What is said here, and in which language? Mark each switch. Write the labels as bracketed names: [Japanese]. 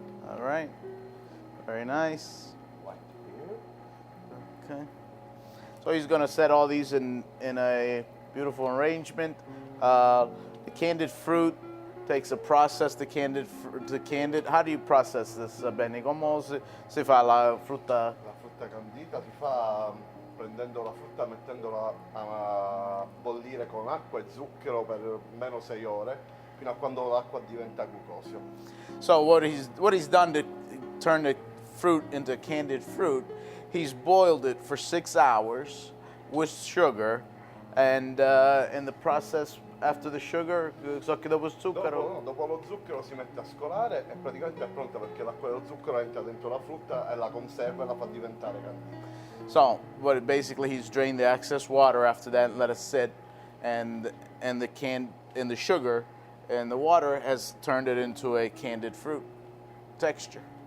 [English] All right. Very nice. White here. Okay. So he's going to set all these in a beautiful arrangement. The candied fruit takes a process. The candied. How do you process this, Benny? [Italian] Come si fa la frutta? La frutta candita si fa prendendo la frutta, mettendola a bollire con acqua e zucchero per meno 6 ore, fino a quando l'acqua diventa glucosio. [English] So what he's done to turn the fruit into candied fruit, he's boiled it for 6 hours with sugar, and in the process after the sugar, [Italian] so che dopo zucchero. Dopo lo zucchero si mette a scolare e praticamente è pronta perché l'acqua dello zucchero entra dentro la frutta e la conserva e la fa diventare candita. [English] So basically he's drained the excess water after that and let it sit, and the sugar and the water has turned it into a candied fruit texture.